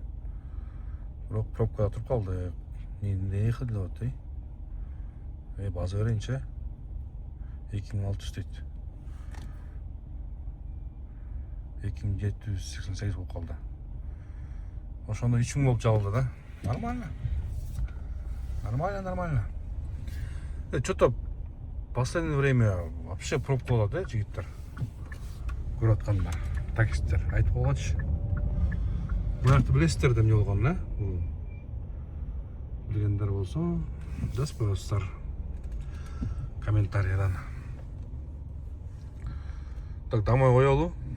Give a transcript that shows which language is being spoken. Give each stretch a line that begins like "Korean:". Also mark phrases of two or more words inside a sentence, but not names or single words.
Kyrgyz: Бирок пробкада туруп калдык. Не кылып атат, база берейинчи. 2600 дейт. 2788 болуп калды. Ошондо 3000 болуп жабылды да.
Russian: Нормально. Что-то в последнее время вообще пробка
Kyrgyz: болот, жигиттер. Көрүп аткандар, таксисттер айтып койгочу. Буларды билесиздер да эмне болгонун, Билгендер болсо, жазып коесуздар комментарийдан.
Russian: Так, домой коелу.